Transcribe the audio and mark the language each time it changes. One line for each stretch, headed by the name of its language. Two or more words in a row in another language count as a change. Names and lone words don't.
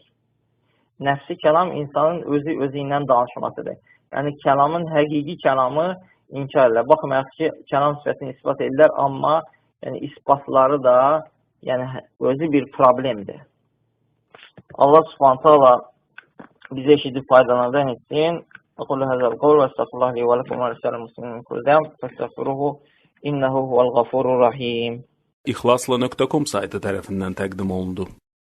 Azerbaijani: Nəfsi kəlam insanın özü ilə danışmasıdır. Yəni, kəlamın həqiqi kəlamı inkar edirlər. Baxmayaq ki, kəlam sifətini ispat edirlər, amma yəni, isbatları da yəni, özü bir problemdir. Allah Subhanahu taala bizə eşidib faydalanan etsin.
Arabic: أقول هذا القول واستغفر الله لي ولكم ولسائر المسلمين من كل ذنب فاستغفروه إنه هو الغفور الرحيم.
Azerbaijani: İxlasla.com saytı tərəfindən təqdim olundu.